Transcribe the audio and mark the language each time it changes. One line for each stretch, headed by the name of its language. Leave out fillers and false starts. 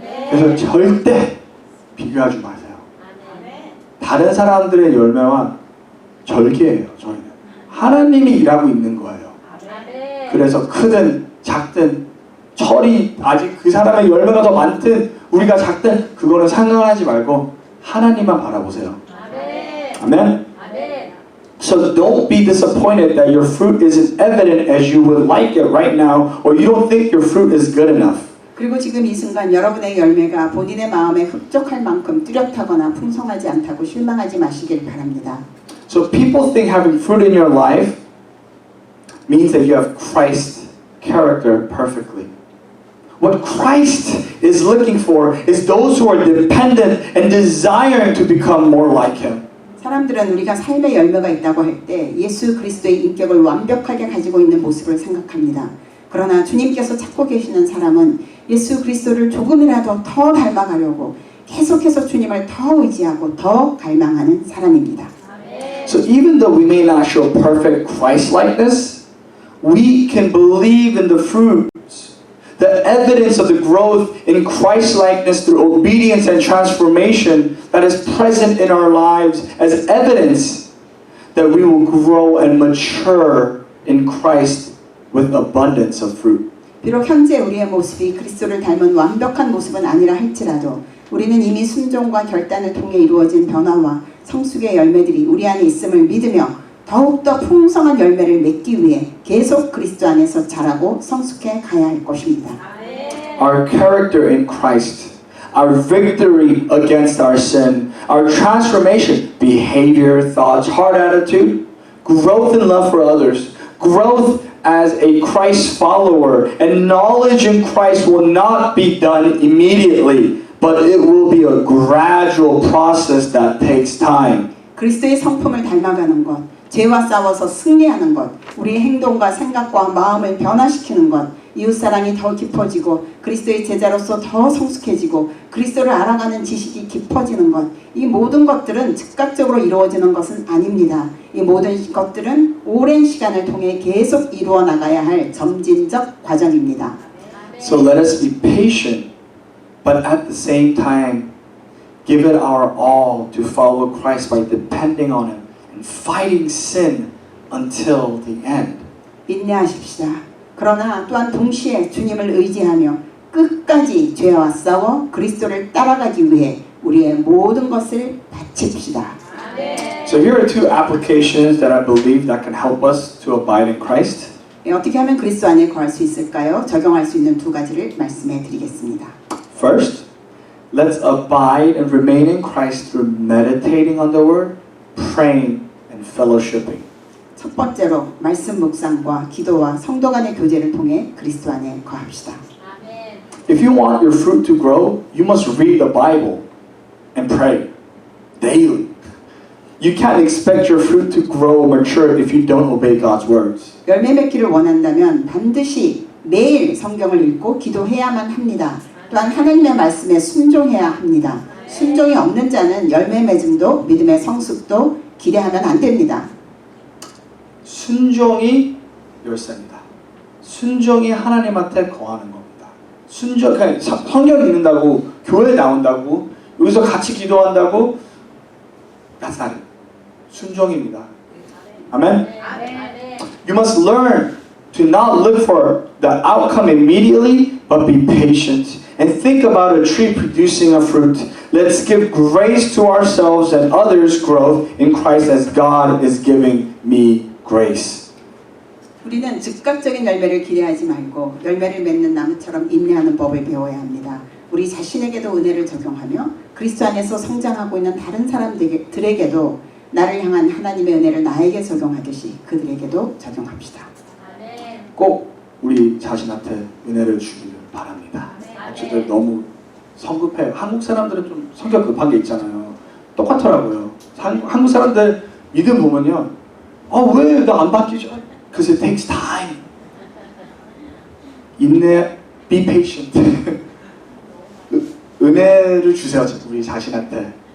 Korean: 그래서 절대 비교하지 마세요. 다른 사람들의 열매와 절개예요. 저희는 하나님이 일하고 있는 거예요. 그래서 크든 작든 철이 아직 그 사람의 열매가 더 많든 우리가 작든 그거는 상관하지 말고 하나님만 바라보세요. 아멘.
English: So don't be disappointed that your fruit isn't evident as you would like it right now, or you don't think your fruit is good enough.
Korean: 그리고 지금 이 순간 여러분의 열매가 본인의 마음에 흡족할 만큼 뚜렷하거나 풍성하지 않다고 실망하지 마시길 바랍니다.
English: So people think having fruit in your life means that you have Christ's character perfectly. What Christ is looking for is those who are dependent and desiring to become more like Him.
Korean: 사람들은 우리가 삶의 열매가 있다고 할 때 예수 그리스도의 인격을 완벽하게 가지고 있는 모습을 생각합니다. 그러나 주님께서 찾고 계시는 사람은 예수 그리스도를 조금이라도 더 닮아가려고 계속해서 주님을 더 의지하고 더 갈망하는 사람입니다.
English: So even though we may not show perfect Christ-likeness, we can believe in the fruits, the evidence of the growth in Christ-likeness through obedience and transformation that is present in our lives as evidence that we will grow and mature in Christ with abundance of fruit.
Korean: 비록 현재 우리의 모습이 그리스도를 닮은 완벽한 모습은 아니라 할지라도 우리는 이미 순종과 결단을 통해 이루어진 변화와 성숙의 열매들이 우리 안에 있음을 믿으며 더욱더 풍성한 열매를 맺기 위해 계속 그리스도 안에서 자라고 성숙해 가야 할 것입니다.
English: Our character in Christ, our victory against our sin, our transformation, behavior, thoughts, heart attitude, growth in love for others, growth as a Christ follower, and knowledge in Christ will not be done immediately, but it will be a gradual process that takes time.
Korean: 그리스도의 성품을 닮아가는 것, 죄와 싸워서 승리하는 것, 우리의 행동과 생각과 마음을 변화시키는 것, 이웃사랑이 더 깊어지고 그리스도의 제자로서 더 성숙해지고 그리스도를 알아가는 지식이 깊어지는 것, 이 모든 것들은 즉각적으로 이루어지는 것은 아닙니다. 이 모든 것들은 오랜 시간을 통해 계속 이루어 나가야 할 점진적 과정입니다.
English: So let us be patient, but at the same time, give it our all to follow Christ by depending on Him and fighting sin until the end.
Korean: 인내하십시다. 그러나 또한 동시에 주님을 의지하며 끝까지 죄와 싸워 그리스도를 따라가기 위해 우리의 모든 것을 바칩시다.
English: So here are two applications that I believe that can help us to abide in Christ.
Korean: 어떻게 하면 그리스도 안에 거할 수 있을까요? 적용할 수 있는 두 가지를 말씀해 드리겠습니다.
English: First, let's abide and remain in Christ through meditating on the Word, praying, and fellowshipping.
Korean: 첫 번째로 말씀 묵상과 기도와 성도 간의 교제를 통해 그리스도 안에 거합시다.
English: If you want your fruit to grow, you must read the Bible and pray daily. You can't expect your fruit to grow or mature if you don't obey God's words.
Korean: 열매 맺기를 원한다면 반드시 매일 성경을 읽고 기도해야만 합니다. 또한 하나님의 말씀에 순종해야 합니다. 순종이 없는 자는 열매 맺음도 믿음의 성숙도 기대하면 안 됩니다. 순종이 열쇠입니다. 순종이 하나님한테 거하는 겁니다. 순종, 그냥 성경 읽는다고, 교회 나온다고, 여기서 같이 기도한다고,
English: that's not it.
Korean: 순종입니다. 아멘?
English: You must learn to not look for the outcome immediately, but be patient and think about a tree producing a fruit. Let's give grace to ourselves and others' growth in Christ as God is giving me grace.
Korean: 우리는 즉각적인 열매를 기대하지 말고 열매를 맺는 나무처럼 인내하는 법을 배워야 합니다. 우리 자신에게도 은혜를 적용하며 그리스도 안에서 성장하고 있는 다른 사람들에게도 나를 향한 하나님의 은혜를 나에게 적용하듯이 그들에게도 적용합시다. 꼭 우리 자신한테 은혜를 주기를 바랍니다. 어쨌든 너무 성급해요. 한국 사람들은 좀 성격 급한 게 있잖아요. 똑같더라고요. 한국 사람들 믿음 보면요. 왜 나 안 바뀌죠?
English: Because it takes time.
Korean: 인내,
English: be patient.
Korean: 은혜를 주세요, 우리 자신한테.